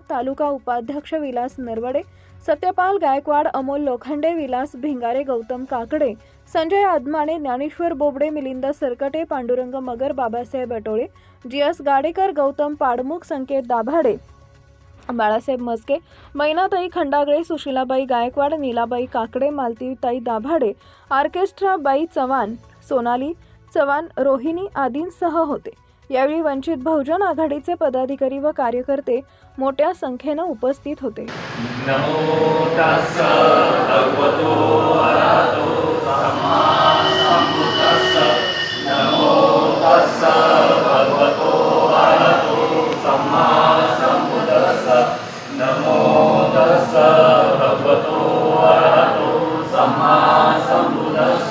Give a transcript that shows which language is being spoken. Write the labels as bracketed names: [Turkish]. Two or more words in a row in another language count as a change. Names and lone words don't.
[Marathi] तालुका उपाध्यक्ष विलास नरवडे, सत्यपाल गायकवाड, अमोल लोखंडे, विलास भिंगारे, गौतम काकडे, संजय आदमाने, ज्ञानेश्वर बोबडे, मिलिंद सरकटे, पांडुरंग मगर, बाबासाहेब अटोळे, जीएस गाडेकर, गौतम पाडमुख, संकेत दाभाडे, बाळासाहेब मस्के, मैनाताई खंडागळे, सुशीलाबाई गायकवाड, नीलाबाई काकडे, मालतीताई दाभाडे, ऑर्केस्ट्रा बाई चव्हाण, सोनाली चव्हाण, रोहिणी आदींसह होते। यावेळी वंचित बहुजन आघाडीचे पदाधिकारी व कार्यकर्ते मोठ्या संख्येने उपस्थित होते। [Pali] नमो तस्स भगवतो अरहतो सम्मा सम्बुद्धस्स। नमो तस्स भगवतो अरहतो सम्मा सम्बुद्धस्स। नमो तस्स भगवतो अरहतो सम्मा सम्बुद्धस्स।